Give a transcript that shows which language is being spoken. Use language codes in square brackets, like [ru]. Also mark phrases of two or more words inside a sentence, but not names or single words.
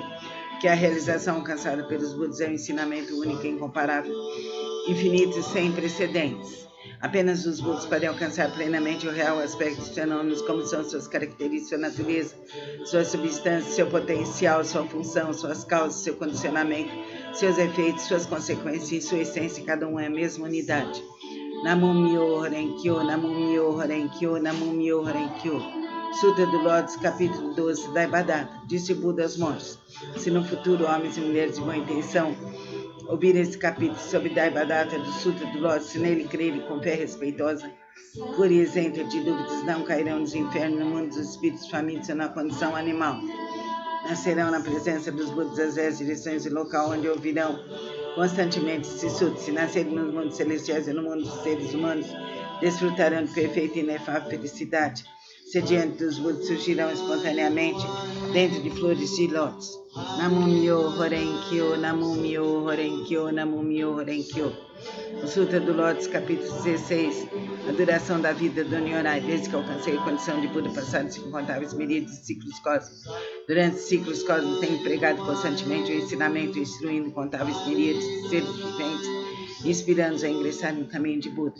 [pt] Porque a realização alcançada pelos Budas é um ensinamento único e incomparável, infinito e sem precedentes. Apenas os Budas podem alcançar plenamente o real aspecto dos fenômenos, como são suas características, sua natureza, sua substância, seu potencial, sua função, suas causas, seu condicionamento, seus efeitos, suas consequências e sua essência. Cada um é a mesma unidade. [ja] Namo Myoho Renkyo, Namo Myoho Renkyo, Namo Myoho Renkyo. [pt] Sutra do Lótus, capítulo 12, Daibadata. Disse o Buda aos monges: se no futuro homens e mulheres de boa intenção ouvirem esse capítulo sobre Daibadata do Sutra do Lótus, se nele crerem com fé respeitosa, pura e isenta de dúvidas, não cairão nos infernos, no mundo dos espíritos famintos ou na condição animal. Nascerão na presença dos Budas as 10 direções e local onde ouvirão constantemente esse sutra. Se nascerem nos mundos celestiais e no mundo dos seres humanos, desfrutarão de perfeita e inefável felicidade. Se diante dos Budas surgirão espontaneamente dentro de flores de lótus. [ja] Namo Myoho Renkyo, Namo Myoho Renkyo, Namo Myoho Renkyo. [pt] O Sutra do Lótus, capítulo 16, a duração da vida do Nyorai. Desde que alcancei a condição de Buda, passaram-se incontáveis miríades de ciclos cósmicos. Durante os ciclos cósmicos, tenho pregado constantemente o ensinamento, instruindo incontáveis miríades de seres viventes, inspirando-os a ingressar no caminho de Buda.